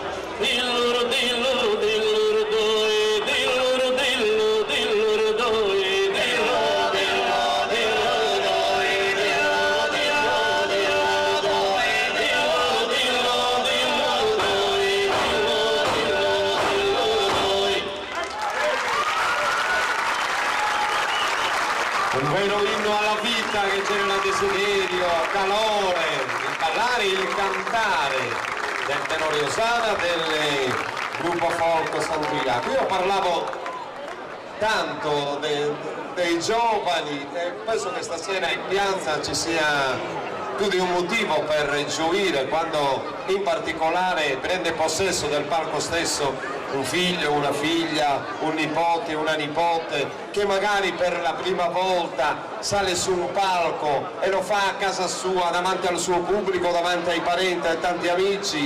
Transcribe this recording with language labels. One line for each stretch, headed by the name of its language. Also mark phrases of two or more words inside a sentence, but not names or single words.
Italian: Dilluru, dilluru, dilluru, doi, dilluru, dillu, dilluru, doi, dillu, dillu, dillu, doi, dillu, dillu, dillu, doi, dillu, dillu, dillu, doi, dillu, dillu, doi. Un vero inno alla vita che genera desiderio, calore, il ballare, il cantare del tenore Osana del gruppo folk Sant'Iaco. Io parlavo tanto dei giovani e penso che stasera in piazza ci sia più di un motivo per gioire quando in particolare prende possesso del palco stesso un figlio, una figlia, un nipote, una nipote che magari per la prima volta sale su un palco e lo fa a casa sua, davanti al suo pubblico, davanti ai parenti e tanti amici.